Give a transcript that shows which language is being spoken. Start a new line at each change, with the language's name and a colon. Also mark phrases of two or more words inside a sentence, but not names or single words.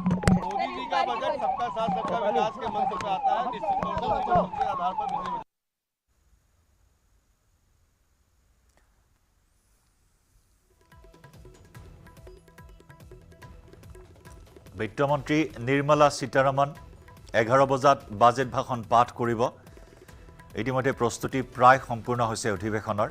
Hindi: मोदी जी का बजट सबका साथ सबका विकास के मंत्र से आता है। निश्चित तौर पर उसी मंत्र के आधार पर बिजली
Assamese: বিত্তমন্ত্ৰী নিৰ্মলা সীতাৰমণ 11 বজাত বাজেট ভাষণ পাঠ কৰিব। ইতিমধ্যে প্ৰস্তুতি প্ৰায় সম্পূৰ্ণ হৈছে অধিৱেশনৰ।